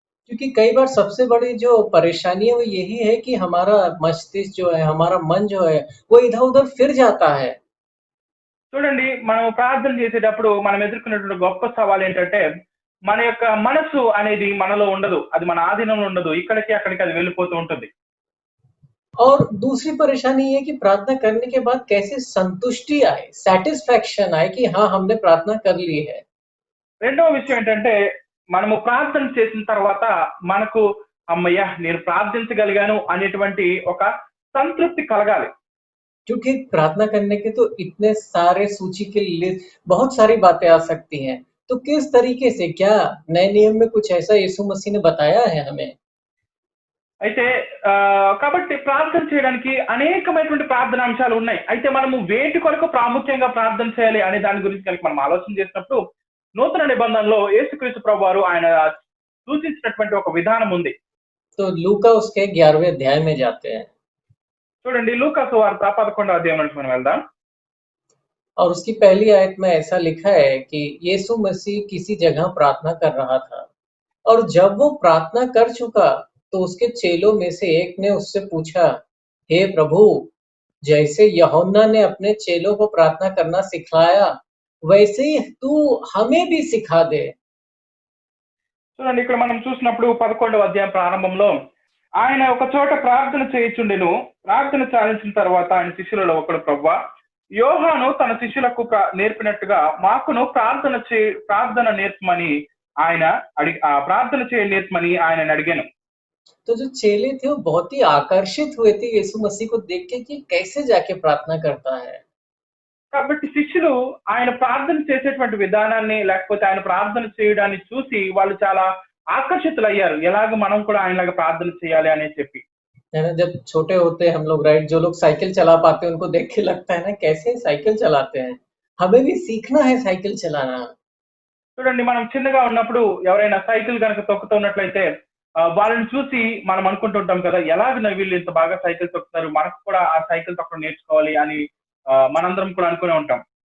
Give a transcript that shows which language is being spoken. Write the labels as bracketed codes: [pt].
[hi] क्योंकि कई बार सबसे बड़ी जो परेशानी है वो यही है कि हमारा मस्तिष्क जो है, हमारा मन जो है, वो इधर-उधर फिर जाता है। [te] చూడండి, మనం ప్రార్థన చేసేటప్పుడు మనం ఎదుర్కొనేటువంటి గొప్ప సవాల్ ఏంటంటే మన యొక్క మనసు అనేది మనలో ఉండదు, అది మన ఆధీనంలో ఉండదు, ఇక్కడికి అక్కడికి అది వెళ్ళిపోతూ ఉంటుంది. [hi] और दूसरी परेशानी ये कि प्रार्थना करने के बाद कैसे संतुष्टि आए, सैटिस्फैक्शन आए कि हाँ हमने प्रार्थना कर ली है। [te] రెండవ విషయం ఏంటంటే మనము ప్రార్థన చేసిన తర్వాత మనకు అమ్మయ్య నేను ప్రార్థించగలిగాను అనేటువంటి ఒక సంతృప్తి కలగాలి. [hi] क्योंकि प्रार्थना करने के तो इतने सारे सूची के लिस्ट बहुत सारी बातें आ सकती हैं। तो किस तरीके से, क्या नए नियम में कुछ ऐसा यीशु मसीह ने बताया है हमें? [te] అయితే కాబట్టి ప్రార్థన చేయడానికి అనేకమైనటువంటి ప్రార్థన అంశాలు ఉన్నాయి. అయితే మనము వేటి కొరకు ప్రాముఖ్యంగా ప్రార్థన చేయాలి అనే దాని గురించి కనుక మనం ఆలోచన చేసినప్పుడు నూతన నిబంధనలో యేసుక్రీస్తు ప్రభువారు ఆయన సూచించినటువంటి ఒక విధానం ఉంది. [hi] तो लूका उसके 11वें अध्याय में जाते हैं [te] చూడండి, లూకా సువార్త 11వ అధ్యాయం నుంచి మనం వెళ్దాం. [hi] और उसकी पहली आयत में ऐसा लिखा है कि यीशु मसीह किसी जगह प्रार्थना कर रहा था और जब वो प्रार्थना कर चुका तो उसके चेलों में से एक ने उससे पूछा, हे प्रभु, जैसे यूहन्ना ने अपने चेलों को प्रार्थना करना सिखाया वैसे ही तू हमें भी सिखा दे। [te] చూడండి, ఇక్కడ మనం చూసినప్పుడు 11వ అధ్యాయం ప్రారంభంలో ఆయన ఒక చోట ప్రార్థన చేయుచుండెను. ప్రార్థన చాలించిన తర్వాత ఆయన శిష్యులలో ఒకడు, ప్రభువా, యోహాను తన శిష్యులకు నేర్పినట్టుగా మాకును ప్రార్థన నేర్పమని ఆయన ప్రార్థన నేర్పమని ఆయన అడిగాను. [hi] तो जो चेले थे वो बहुत ही आकर्षित हुए थे यीशु मसीह को देख के कि कैसे जाके प्रार्थना करता है। [te] కాబట్టి శిష్యులు ఆయన ప్రార్థన చేసేటువంటి విధానాన్ని లేకపోతే ఆయన ప్రార్థన చేయడాన్ని చూసి వాళ్ళు చాలా ఆకర్షితులయ్యారు. ఎలాగ మనం కూడా ఆయనలాగా ప్రార్థన చేయాలి అని చెప్పి. [hi] जब छोटे होते हैं हम लोग, राइट, जो लोग साइकिल चला पाते हैं उनको देख के लगता है ना कैसे साइकिल चलाते हैं, हमें भी सीखना है साइकिल चलाना। [te] చూడండి, మనం చిన్నగా ఉన్నప్పుడు ఎవరైనా సైకిల్ కనుక తొక్కుతున్నట్లయితే వాళ్ళని చూసి మనం అనుకుంటుంటాం కదా, ఎలాగ వీళ్ళు ఇంత బాగా సైకిల్ తొక్కుతారు, మనకు కూడా ఆ సైకిల్ తొక్కడం నేర్చుకోవాలి అని మనందరం కూడా అనుకునే ఉంటాం.